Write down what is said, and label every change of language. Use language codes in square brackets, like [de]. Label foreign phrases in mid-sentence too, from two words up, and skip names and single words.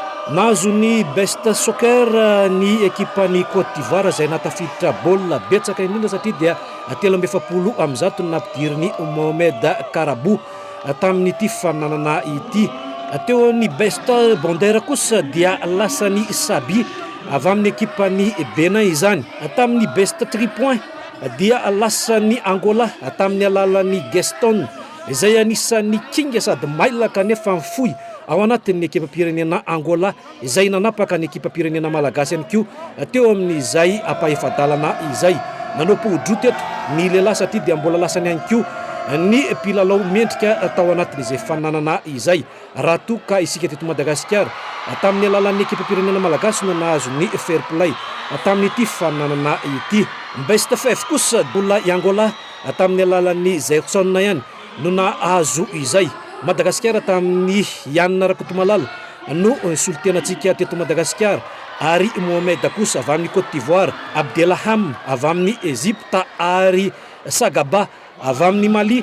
[mg] Nazo ny [en] best soccer [mg] ny ekipan'ny Côte d'Ivoire izay natafiditra baolina betsaka indrindra satria dia 17 am'zato ny nampidiriny Mohamed Karabou tamin'ity fananana ity. Teo ny [en] best bondera [mg] kosa dia lasany Sabi avy amin'ny ekipan'ny Benin izany. Tamin'ny [en] best 3 points [mg] dia lasany Angola tamin'ny alalan'ny Gaston izay anisan'ny kinga sady mailaka nefa mifoy ao anatin'ny ekipa pirenena Angola izay nanapaka ny ekipa pirenena malagasy ihany koa teo amin'izay apahefadalana izay. Nanao podro teto ny lehilahy satria dia mbola lasany ihany koa ny mpilalao mendrika tao anatin'izay fananana izay. Raha toka isika teto Madagasikara tamin'ny alalan'ny ekipa pirenena malagasy no nahazo ny [en] fair play [mg] tamin'ity fananana ity. Best 5 kosa mbola i Angola tamin'ny alalan'ny Zerson ihany no nahazo izay. Madagasikara tamin'ny Yann Rakotomalala no solitenantsika teto Madagasikara ary Mohamed kosa avy amin'ny Côte d'Ivoire, Abdelaham avy amin'ny Egypte ary Sagaba avy amin'ny Mali.